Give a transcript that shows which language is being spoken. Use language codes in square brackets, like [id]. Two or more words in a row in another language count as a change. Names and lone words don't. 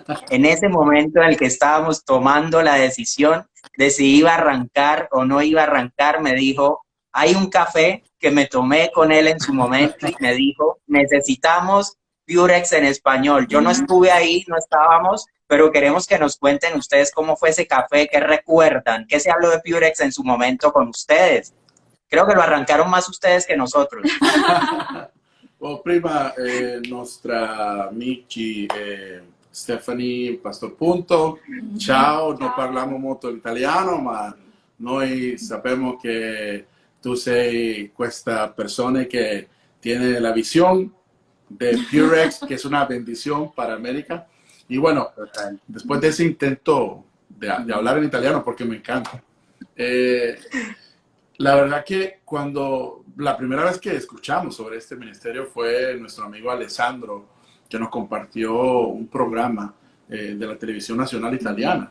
[es] En ese momento en el que estábamos tomando la decisión de si iba a arrancar o no iba a arrancar, me dijo, hay un café que me tomé con él en su momento y me dijo, necesitamos Purex en español. Yo no estuve ahí, no estábamos, pero queremos que nos cuenten ustedes cómo fue ese café, qué recuerdan, qué se habló de Purex en su momento con ustedes. Creo que lo arrancaron más ustedes que nosotros. [it] Oh, prima, nostra amici Stephanie Pastor Punto, ciao, non parliamo molto italiano, ma noi sappiamo che tu sei questa persona [es] que tiene la visión de Purex, que es una bendición para América. Y bueno, después de ese intento de hablar en italiano, porque me encanta, la verdad que cuando la primera vez que escuchamos sobre este ministerio fue nuestro amigo Alessandro, que nos compartió un programa de la televisión nacional italiana.